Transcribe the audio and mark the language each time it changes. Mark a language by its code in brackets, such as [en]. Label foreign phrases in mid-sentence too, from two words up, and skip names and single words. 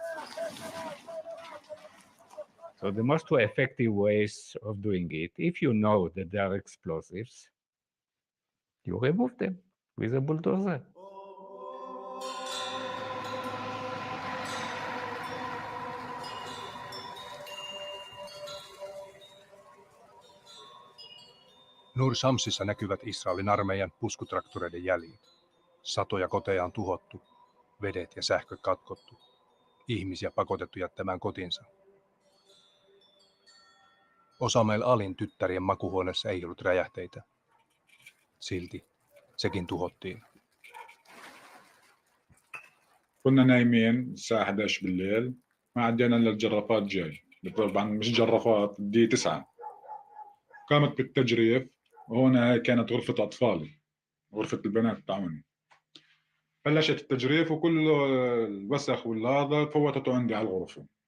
[en] So the most effective ways of doing it, if you know that there are explosives, you remove them with a bulldozer. [fi] Nur Shamsissa näkyvät Israelin armeijan puskutraktoreiden jäljet. Satoja koteja on tuhottu, vedet ja sähköt katkottu, ihmisiä pakotettu jättämään kotinsa. Osamel Alin tyttärien makuhuoneessa ei ollut räjähteitä. Silti sekin tuhottiin. [ar] كنا نايمين الساعة 11 بالليل، ما عدينا إلا الجرافات جاي، طبعا مش جرافات، دي 9. قامت بالتجريف، وهنا كانت غرفة أطفالي، غرفة البنات تاعوني. بلشت التجريف وكل الوسخ والهذا فوتته عندي على الغرفة.